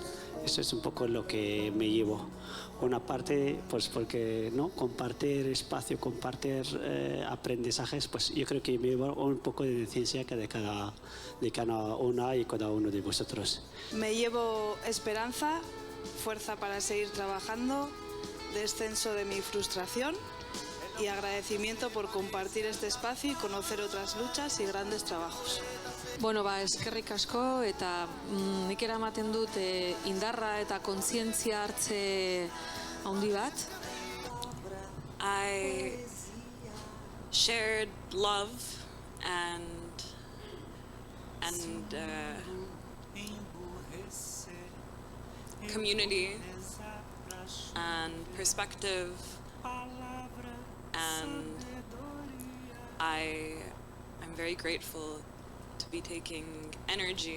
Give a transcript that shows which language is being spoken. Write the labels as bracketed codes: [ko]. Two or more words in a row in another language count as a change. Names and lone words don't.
[es] Eso es un poco lo que me llevo. Una parte, pues porque no compartir espacio, compartir aprendizajes, pues yo creo que me llevo un poco de ciencia que de cada una y cada uno de vosotros. Me llevo esperanza, fuerza para seguir trabajando, descenso de mi frustración y agradecimiento por compartir este espacio y conocer otras luchas y grandes trabajos. [eu] Bueno, eskerrik asko eta nik eramaten dut indarra eta kontzientzia hartze handi bat. [en] I shared love and community and perspective, and I'm very grateful to be taking energy